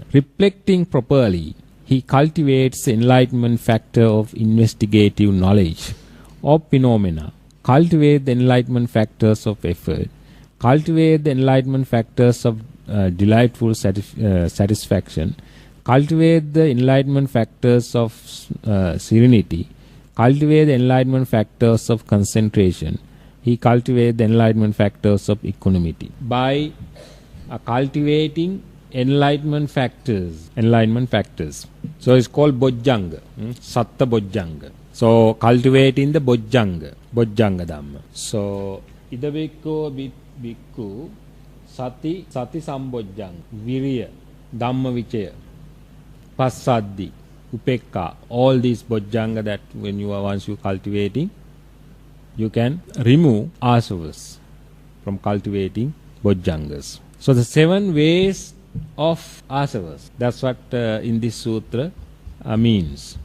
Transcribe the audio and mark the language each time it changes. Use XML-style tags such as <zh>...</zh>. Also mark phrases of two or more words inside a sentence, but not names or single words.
<en>Reflecting properly, he cultivates the enlightenment factor of investigative knowledge of phenomena, cultivate the enlightenment factors of effort, cultivate the enlightenment factors of delightful satisfaction, cultivate the enlightenment factors of serenity, cultivate the enlightenment factors of concentration, he cultivates the enlightenment factors of equanimity. By cultivating enlightenment factors. So it's called Bojjanga,</en> <pi>Satta Bojjanga.</pi> <en>So cultivating the</en> <pi>Bojjanga Dhamma. So Ida Bhikkhu Sati Sambojjanga, Virya, Dhamma Vichaya, Passaddi, Upekka,</pi> <en>all these Bojjanga that once you cultivating, you can remove asavas from cultivating bojjhangas. So the 7 ways of asavas, that's what in this sutra means.</en>